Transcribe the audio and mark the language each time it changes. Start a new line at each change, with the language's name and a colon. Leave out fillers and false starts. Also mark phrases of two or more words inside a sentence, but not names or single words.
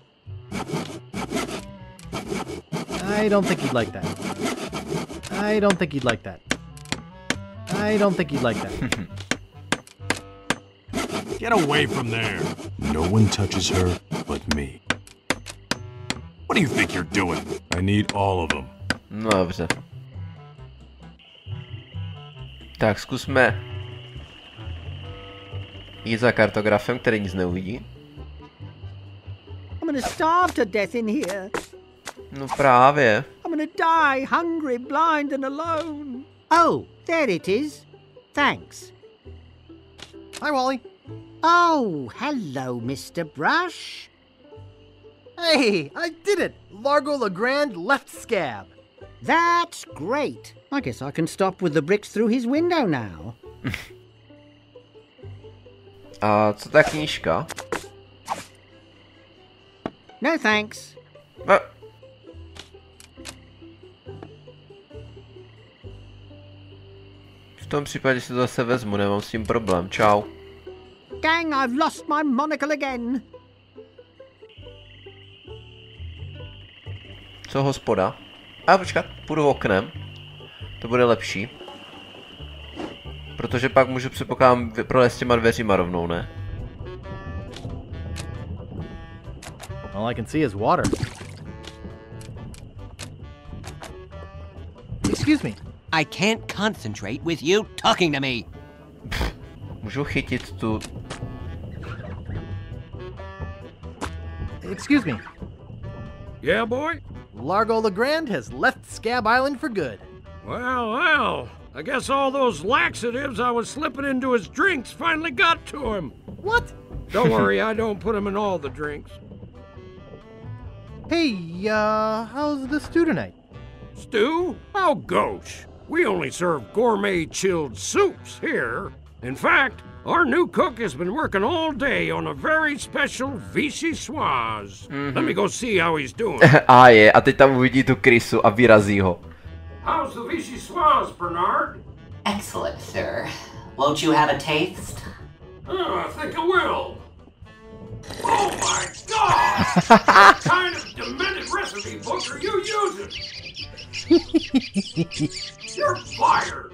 English: I don't think you'd like that. I don't think you'd like that. I don't think you'd like that. Get away from there. No one touches her but me. What do you think you're doing? I need all of them.
Czech: No dobře. Tak zkusme jít za kartografem, který nic neuvidí.
English: I'm gonna starve to death in here.
Czech: No právě.
English: I'm gonna die hungry, blind and alone. Oh, there it is. Thanks. Hi, Wally. Oh, hello, Mr. Brush. Hey, I did it! Largo the Grand left Scab. That's great. I guess I can stop with the bricks through his window now.
Czech: A co ta knížka?
English: No thanks.
Czech: V tom případě si to zase vezmu, nemám s tím problém. Čau.
English: Gang, I've lost my monocle again.
Czech: Co hospoda? A počkat, půjdu oknem. To bude lepší. Protože pak můžu předpokládám prolézt těma dveřima rovnou, ne?
English: All I can see is water. Excuse me. I can't concentrate with you talking to me.
Czech: Můžu chytit tu...
English: Excuse me. Yeah, boy? Largo LeGrand has left Scab Island for good. Well, I guess all those laxatives I was slipping into his drinks finally got to him. What? Don't worry, I don't put him in all the drinks. Hey, how's the stew tonight? Stew? Oh, gosh. We only serve gourmet chilled soups here. In fact, our new cook has been working all day on a very special vichyssoise. Let me go see how he's doing.
Czech: A teď tam uvidí tu krysu a vyrazí ho.
English: How's the vichyssoise, Bernard? Excellent, sir. Won't you have a taste? I think I will. Oh my God! What kind of demented recipe book are you using? You're fired!